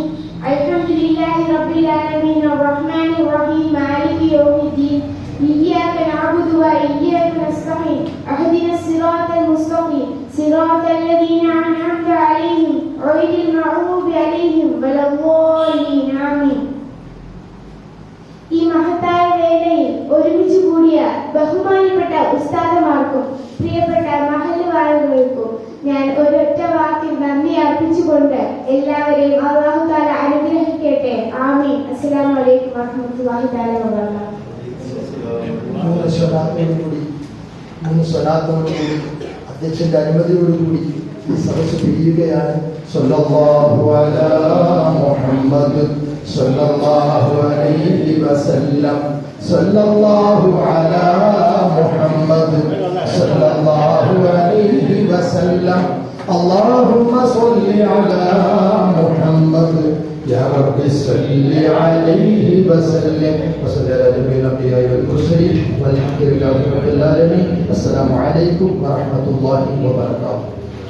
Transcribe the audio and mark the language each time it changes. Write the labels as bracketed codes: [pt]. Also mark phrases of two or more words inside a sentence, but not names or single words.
[ar] الحمد لله رب العالمين الرحمن الرحيم مالك يوم الدين. إياك نعبد وإياك نستعين. اهدنا الصراط المستقيم صراط الذين أنعمت عليهم غير المغضوب عليهم ولا الضالين. آمين. [ml] ഈ മഹത്തായ വേളയിൽ ഒരുമിച്ച് കൂടിയ ബഹുമാനപ്പെട്ട ഉസ്താദമാർക്കും പ്രിയപ്പെട്ട മഹല്ലുവാസികൾക്കും ഞാൻ ഒരൊറ്റ വാക്കിൽ നന്ദി അർപ്പിച്ചുകൊണ്ട് എല്ലാവരെയും [ar] الله تعالى [ml] അനുഗ്രഹിക്കട്ടെ. ആമീൻ. [ar] السلام عليكم ورحمة الله تعالى وبركاته. [ml] മൂന്ന് സ്വലാത്തോടുകൂടി അധ്യക്ഷന്റെ അനുമതിയോടുകൂടി ഈ സദസ്സ് പിരിയുകയാണ്. [ar] صلى الله على محمد صلى الله عليه وسلم صلى الله على محمد صلى الله عليه وسلم اللهم صل على محمد يا رب صل عليه وسلم وصلى على جميع الانبياء والمرسلين والحمد لله رب العالمين. السلام عليكم ورحمه الله وبركاته.